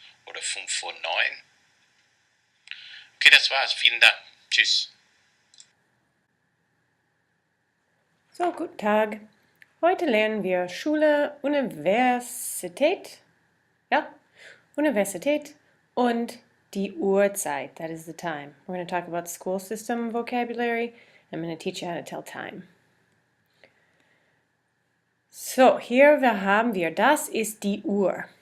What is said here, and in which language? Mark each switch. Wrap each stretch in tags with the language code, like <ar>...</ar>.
<de>Oder 5:09. Okay, das war's. Vielen Dank. Tschüss. So, guten Tag. Heute lernen wir Schule, Universität, ja, Universität und die Uhrzeit,</de> <en>that is the time. We're going to talk about school system vocabulary. I'm going to teach you how to tell time.</en> <de>So, hier haben wir, das ist die Uhr.</de>